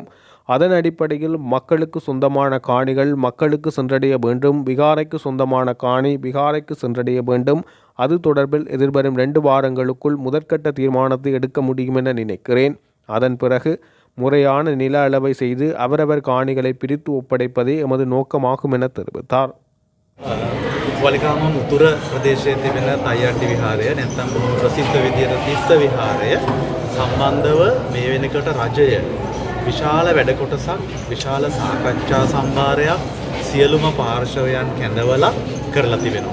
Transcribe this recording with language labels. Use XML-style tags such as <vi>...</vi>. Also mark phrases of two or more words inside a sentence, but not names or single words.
<ta>அதன் அடிப்படையில் மக்களுக்கு சொந்தமான காணிகள் மக்களுக்கு சென்றடைய வேண்டும், விகாரைக்கு சொந்தமான காணி விகாரைக்கு சென்றடைய வேண்டும். அது தொடர்பில் எதிர்வரும் 2 வாரங்களுக்குள் முதற்கட்ட தீர்மானத்தை எடுக்க முடியும் என நினைக்கிறேன். அதன் பிறகு முறையான நில அளவை செய்து அவரவர் காணிகளை பிரித்து ஒப்படைப்பதே எமது நோக்கமாகும் என தெரிவித்தார்.</ta> <si>වලිකාම මුතුර ප්‍රදේශයේ තිබෙන තයියට්ටි විහාරය නැත්නම් ප්‍රසිද්ධ විදියට තිස්ස විහාරය සම්බන්ධව මේ වෙනකොට රජය විශාල වැඩ කොටසක්, විශාල සාකච්ඡා සම්භාරයක් සියලුම පාර්ශවයන් කැඳවලා කරලා තිබෙනවා.</si>